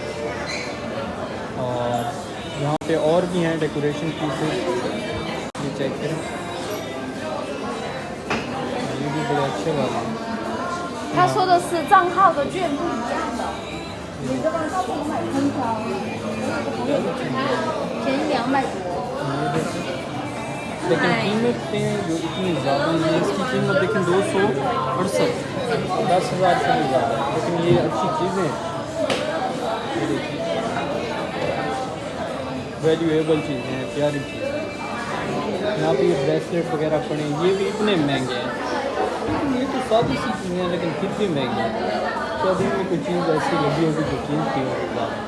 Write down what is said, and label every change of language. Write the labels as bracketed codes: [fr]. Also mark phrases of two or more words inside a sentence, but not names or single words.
[hi] और यहाँ पे और भी हैं [en] decoration pieces [hi] ये चेक करें ये भी बड़े अच्छे वाले हैं [zh] 他说的是账号的券不一样的，你这个号不能买空调，便宜200多。 [hi] लेकिन कीमतें जो इतनी ज़्यादा हैं इसकी कीमत लेकिन 268 10,000 से भी ज़्यादा है लेकिन ये अच्छी चीज़ें हैं ये देखिए वैल्यूएबल चीज़ें हैं प्यारी चीज़ें यहाँ पे ये ब्रेसलेट वगैरह पड़े ये भी इतने महंगे हैं ये तो सादी सी चीज़ें हैं लेकिन फिर भी महंगी हैं तो अभी में कोई चीज़ ऐसी लगी होगी जो कीमती होगा